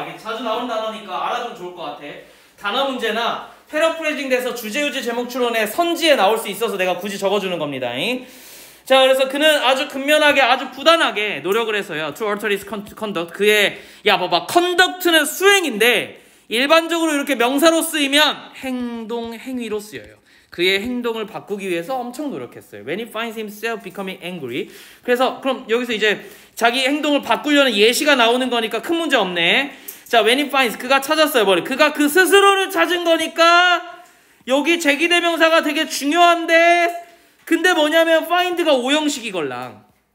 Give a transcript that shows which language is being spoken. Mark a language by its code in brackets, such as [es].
[ko] 이게 자주 나오는 단어니까 알아두면 좋을 것 같아. 단어 문제나 패러프레이징 돼서 주제유제 제목 추론에 선지에 나올 수 있어서 내가 굳이 적어주는 겁니다. 자, 그래서 그는 아주 근면하게 아주 부단하게 노력을 해서요. [en] To alter his conduct. [ko] 그의 봐봐. conduct는 수행인데 일반적으로 이렇게 명사로 쓰이면 행동, 행위로 쓰여요. 그의 행동을 바꾸기 위해서 엄청 노력했어요. [en] When he finds himself becoming angry. [ko] 그래서 그럼 여기서 이제 자기 행동을 바꾸려는 예시가 나오는 거니까 큰 문제 없네. 자, [en] when he finds [ko] 그가 찾았어요. 그가 그 스스로를 찾은 거니까 여기 제기대명사가 되게 중요한데 근데 뭐냐면 find가 오형식이걸랑.